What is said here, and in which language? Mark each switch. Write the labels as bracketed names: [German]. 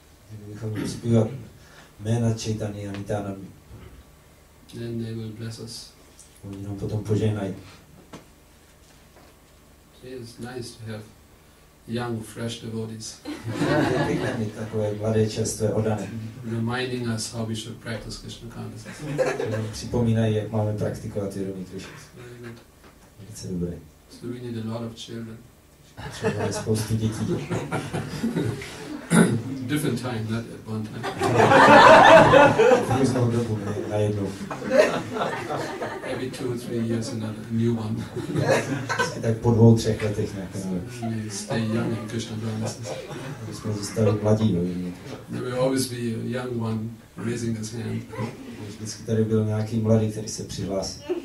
[Czech] Kdybychom měli zpívat jména Chaitanya a Nityanandy. [English] Then they will bless us. [Czech] Oni nám potom požehnají. [English] It is nice to have young, fresh devotees. [Czech] Je pěkné mít takové mladé, čerstvé, oddané. [English] Reminding us how we should practice Krishna consciousness. [Czech] Připomínají, jak máme praktikovat vědomí Krišny. [English] Very good. [Czech] Velice dobré. [English] So we need a lot of children. [Czech] Potřebujeme spoustu dětí. [English] Different time, not at one time. [Czech] V různou dobu, ne najednou. [English] Every 2-3 years another new one. [Czech] Tak po 2-3 letech nějaké nové. [English] We stay young in Krishna consciousness. [Czech] My jsme zůstali mladí. [English] There will always be a young one raising his hand. [Czech] Vždycky tady byl nějaký mladý, který se přihlásil.